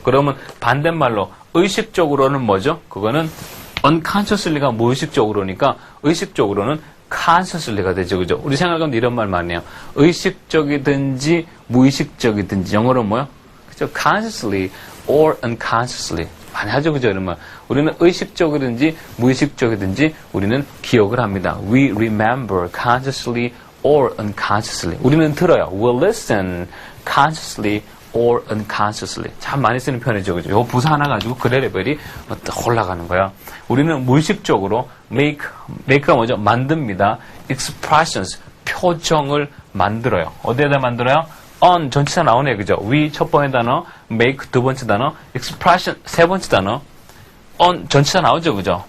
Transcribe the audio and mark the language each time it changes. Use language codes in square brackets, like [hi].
[ko] 그러면 반대말로, 의식적으로는 뭐죠? 그거는 unconsciously가 무의식적으로니까, 의식적으로는 consciously가 되죠, 그죠? 우리 생각하면 이런 말 많이 해요. 의식적이든지 무의식적이든지 영어로 뭐요? 그죠? [en] consciously or unconsciously [ko] 많이 하죠, 그죠? 이런 말. 우리는 의식적이든지 무의식적이든지 우리는 기억을 합니다. [en] We remember consciously or unconsciously. [ko] 우리는 들어요. [en] We'll listen consciously or unconsciously. [ko] 참 많이 쓰는 표현이죠, 그죠? 요 부사 하나 가지고 글의 레벨이 올라가는 거야. 우리는 무의식적으로 make가 뭐죠? 만듭니다. expressions, 표정을 만들어요. 어디에다 만들어요? on, 전치사 나오네, 그죠? we, 첫 번째 단어, make, 두 번째 단어, expression, 세 번째 단어, on, 전치사 나오죠, 그죠?